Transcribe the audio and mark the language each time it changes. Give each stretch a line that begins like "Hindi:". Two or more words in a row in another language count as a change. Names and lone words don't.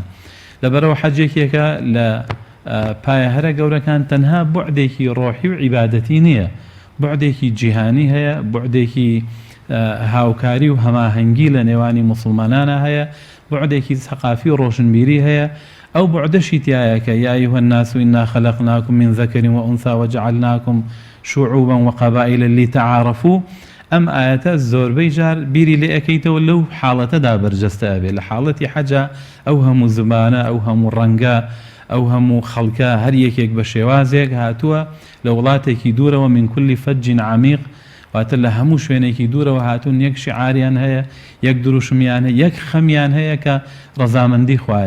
Central Kurdish: لەبەرەوە حەجێکێکە لە پایە هەرە گەورەکان تەنها بوعدێکی ڕۆحی و عیبادەتی نییە، بوعدێکی جیهانی هەیە، بوعدێکی هاوکاری و هەماهەنگی لە نێوانی موسڵمانانە هەیە، بوعدێکی سەقافی و ڕۆشنبیری هەیە. ئەو بوعدەشی تایە کە
Arabic: یا ئەیها الناس إنا خلقناكم من ذكر وأنثى وجعلناكم شعوبا وقبائل لتعارفوا.
Central Kurdish: ئەم ئاەتە زۆربەی جار بیری لێ ئەەکەیتەوە لەو حاڵەتەدا بەرجەستە ئەبێ. لە حاڵەتی حەجە ئەو هەموو زمانە، ئەو هەموو ڕەنگە، ئەو هەموو خەڵکە هەر یەکێک بە شێوازێک هاتووە لە وڵاتێکی دوورەوە،
Arabic: من کولی فەجین عەمیق،
Central Kurdish: واتە لە هەموو شوێنێکی دوورەوە هاتوون، یەک شیعاریان هەیە، یەک دروشمیان هەیە، یەک خەمیان هەیە کە ڕەزامەندی خوایە.